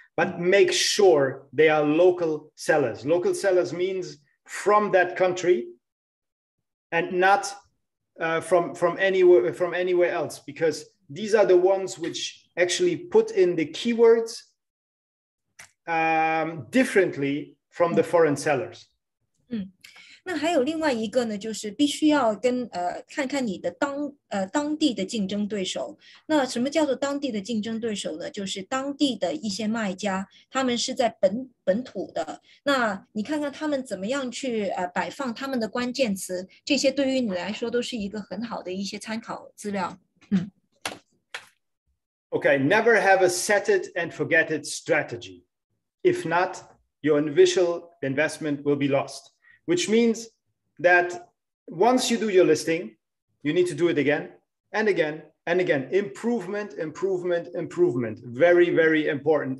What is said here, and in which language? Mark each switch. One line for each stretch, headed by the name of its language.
English: But make sure they are local sellers. Local sellers means from that country and not from anywhere else, because these are the ones which actually put in the keywords differently from the foreign sellers.
Chinese: 那还有另外一个呢，就是必须要看看你的当地的竞争对手。那什么叫做当地的竞争对手呢？就是当地的一些卖家，他们是在本土的。那你看看他们怎么样去摆放他们的关键词，这些对于你来说都是一个很好的一些参考资料。
English: Okay, never have a set it and forget it strategy. If not, your initial investment will be lost. Which means that once you do your listing, you need to do it again and again and again. Improvement, improvement, improvement. Very, very important.